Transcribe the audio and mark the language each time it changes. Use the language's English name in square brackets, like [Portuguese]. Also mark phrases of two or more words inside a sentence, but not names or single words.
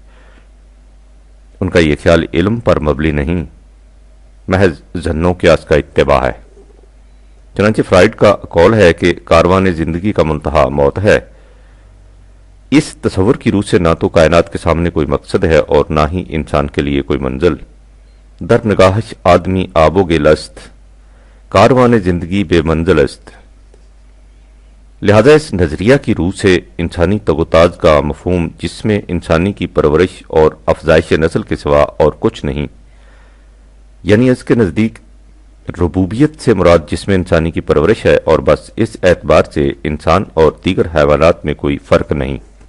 [Urdu] ان کا یہ خیال علم پر مبنی نہیں، محض ظنوں قیاس کا اتباع ہے۔ چنانچہ فرائیڈ کا قول ہے کہ کاروان زندگی کا منتہا موت ہے۔ اس تصور کی روح سے نہ تو کائنات کے سامنے کوئی مقصد ہے اور نہ ہی انسان کے لیے کوئی منزل۔ [Persian] در نگاہش آدمی آب و گل است، کاروان زندگی بے منزل است۔ [Urdu] لہذا اس نظریہ کی روح سے انسانی تگ و تاز کا مفہوم جس میں انسانی کی پرورش اور افزائش نسل کے سوا اور کچھ نہیں، یعنی اس کے نزدیک ربوبیت سے مراد جس میں انسانی کی پرورش ہے، اور بس اس اعتبار سے انسان اور دیگر حیوانات میں کوئی فرق نہیں۔